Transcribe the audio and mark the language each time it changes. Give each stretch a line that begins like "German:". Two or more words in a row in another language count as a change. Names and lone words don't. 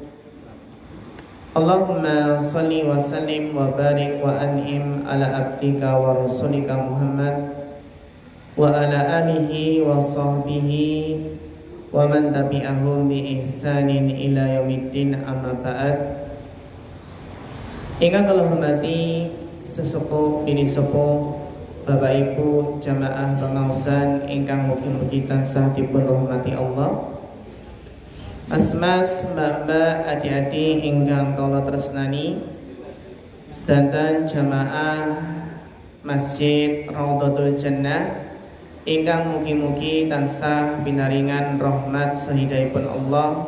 Arabic: اللهم صل وسلم وبارك وأنعم على عبدك ورسولك محمد وعلى آله وصحبه ومن تبعهم بإحسان إلى يوم الدين، أما بعد.
Javanese: Ingkang kula hormati sesepuh bini sepuh Bapak Ibu jamaah pengaosan ingkang mugi-mugi tansah dipun rahmati Allah. Mas-mas, mbak-mbak, adik-adik ingkang kula tresnani, sedanten jamaah Masjid Raudhatul Jannah ingkang mugi-mugi tansah binaringan rahmat sahidahipun Allah.